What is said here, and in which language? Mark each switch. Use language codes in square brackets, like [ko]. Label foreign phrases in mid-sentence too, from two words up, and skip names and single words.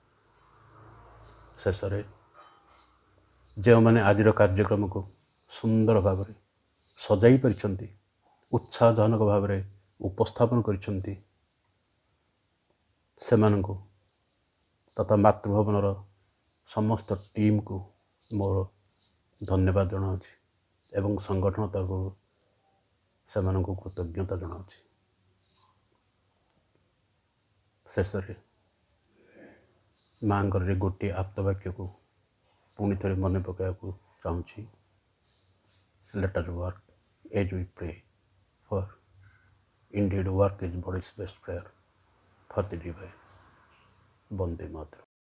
[or] ଶେଷରେ ଯେଉଁମାନେ ଆଜିର କାର୍ଯ୍ୟକ୍ରମକୁ ସୁନ୍ଦର ଭାବରେ ସଜାଇ ପାରିଛନ୍ତି, ଉତ୍ସାହଜନକ ଭାବରେ ଉପସ୍ଥାପନ କରିଛନ୍ତି, ସେମାନଙ୍କୁ ତଥା ମାତୃଭବନର ସମସ୍ତ ଟିମ୍କୁ ମୋର ଧନ୍ୟବାଦ ଜଣାଉଛି ଏବଂ ସଂଗଠନ ତରଫରୁ ସେମାନଙ୍କୁ କୃତଜ୍ଞତା ଜଣାଉଛି। ଶେଷରେ ମାଙ୍କର ଗୋଟିଏ ଆପ୍ତବାକ୍ୟକୁ ପୁଣି ଥରେ ମନେ ପକାଇବାକୁ ଚାହୁଁଛି। [en] Let us work as we pray, for indeed work is body's best prayer for the divine. [or] ବନ୍ଦେ ମାତରମ୍।